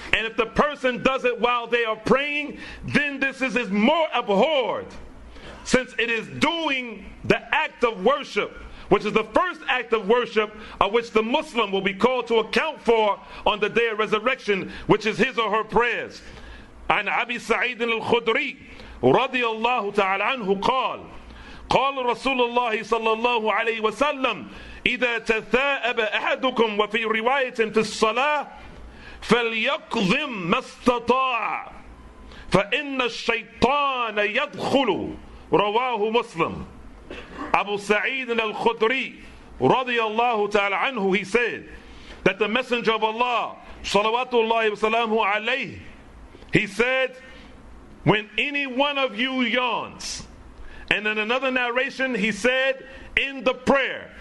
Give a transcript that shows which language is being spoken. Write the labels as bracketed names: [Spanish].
[English] And if the person does it while they are praying, then this is more abhorred, since it is doing the act of worship, which is the first act of worship of which the Muslim will be called to account for on the day of resurrection, which is his or her prayers. [Arabic] عن أبي سعيد الخدري رضي الله تعالى عنه قال رسول الله صلى الله عليه وسلم إذا تثاءب أحدكم وفي رواية في الصلاة فليقضم ما استطاع فإن الشيطان يدخل رواه مسلم. [English] Abu Sa'id al-Khudri radiyallahu ta'ala anhu, he said that the Messenger of Allah salawatullahi wa salamu alayhi, he said, when any one of you yawns, and in another narration he said in the prayer.